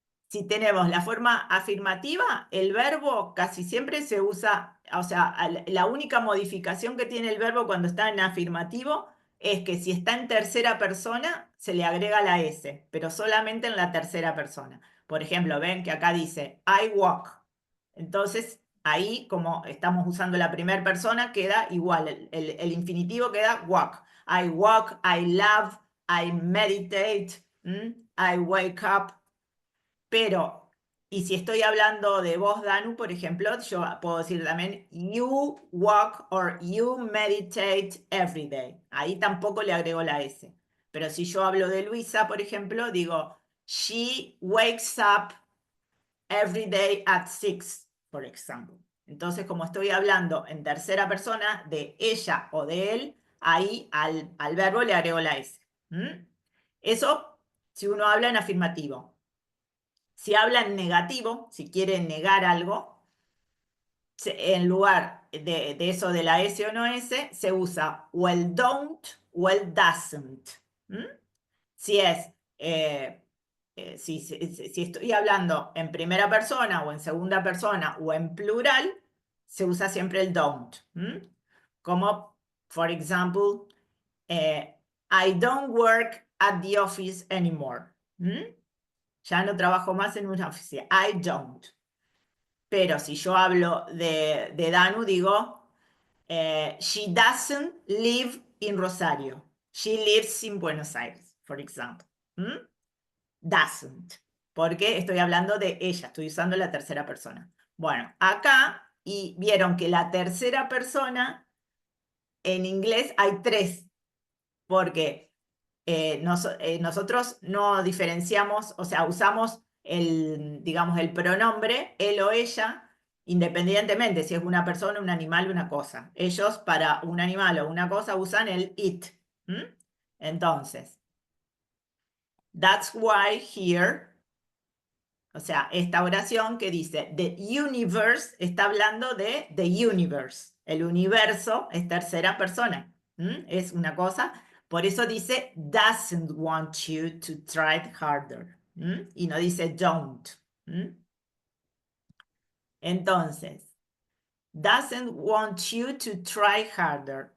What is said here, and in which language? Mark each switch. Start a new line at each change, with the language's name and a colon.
Spanish: Si tenemos la forma afirmativa, el verbo casi siempre se usa, o sea, la única modificación que tiene el verbo cuando está en afirmativo es que si está en tercera persona, se le agrega la S, pero solamente en la tercera persona. Por ejemplo, ven que acá dice, I walk. Entonces, ahí, como estamos usando la primera persona, queda igual, el infinitivo queda walk.
English: I walk, I love, I meditate, I wake up. Pero
Spanish: Y si estoy hablando de vos, Danu, por ejemplo, yo puedo decir también
English: you walk or you meditate every day.
Spanish: Ahí tampoco le agrego la S. Pero si yo hablo de Luisa, por ejemplo, digo
English: she wakes up every day at 6,
Spanish: por ejemplo. Entonces, como estoy hablando en tercera persona de ella o de él, ahí al verbo le agrego la S. Eso si uno habla en afirmativo. Si habla en negativo, si quiere negar algo, en lugar de eso de la S o no S, se usa
English: well don't, well doesn't.
Spanish: Si es, si estoy hablando en primera persona o en segunda persona o en plural, se usa siempre el don't.
English: Como, for example, I don't work at the office anymore.
Spanish: Ya no trabajo más en una oficina.
English: I don't.
Spanish: Pero si yo hablo de Danu, digo,
English: she doesn't live in Rosario. She lives in Buenos Aires, for example. Doesn't.
Spanish: Porque estoy hablando de ella, estoy usando la tercera persona. Bueno, acá, y vieron que la tercera persona, en inglés hay 3, porque nosotros no diferenciamos, o sea, usamos digamos, el pronombre él o ella, independientemente si es una persona, un animal o una cosa. Ellos para un animal o una cosa usan el it. Entonces,
English: that's why here,
Spanish: o sea, esta oración que dice the universe está hablando de the universe. El universo es tercera persona. Es una cosa. Por eso dice
English: doesn't want you to try harder.
Spanish: Y no dice don't.
English: Entonces, doesn't want you to try harder.